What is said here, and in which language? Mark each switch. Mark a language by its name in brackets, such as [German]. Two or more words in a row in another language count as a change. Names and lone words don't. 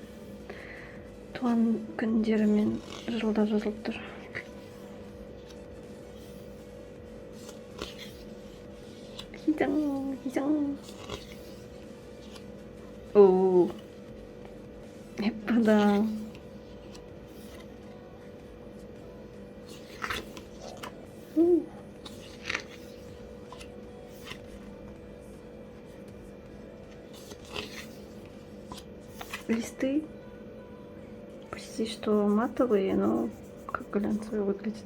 [Kazakh] туған күндерімен жылда жазылып тұр. [Korean] 희정. 오, 예쁘다. [Russian] Листы почти что матовые, но как глянцевые выглядят.